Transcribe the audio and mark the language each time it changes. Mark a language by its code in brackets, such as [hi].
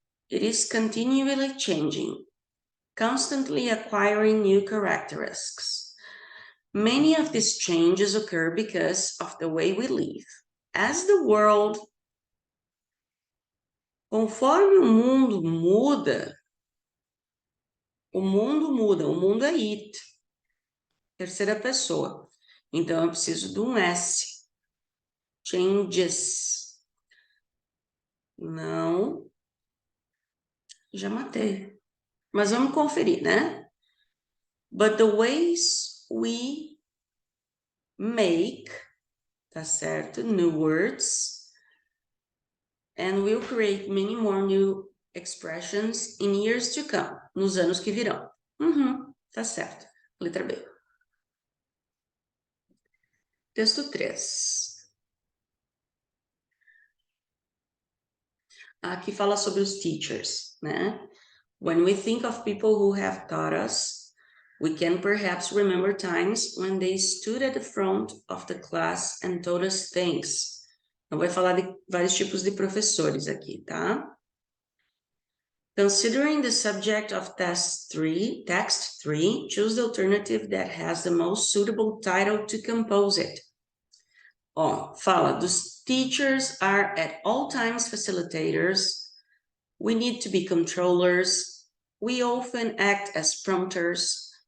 [en] It is continually changing, constantly acquiring new characteristics. Many of these changes occur because of the way we live. As the world, [pt] conforme o mundo muda, o mundo é it, terceira pessoa. Então eu preciso de um S. Changes. Não, já matei. Mas vamos conferir, né? [en] But the ways we make, [pt] tá certo? [en] New words, and we'll create many more new expressions in years to come, [pt] nos anos que virão. Tá certo. Letra B. Texto 3. Aqui fala sobre os teachers, né? [en] When we think of people who have taught us, we can perhaps remember times when they stood at the front of the class and told us things. [pt] Então, vai falar de vários tipos de professores aqui, tá? [en] Considering the subject of text 3, choose the alternative that has the most suitable title to compose it. [pt] Ó, fala, dos [en] teachers are at all times facilitators. We need to be controllers. We often act as prompters.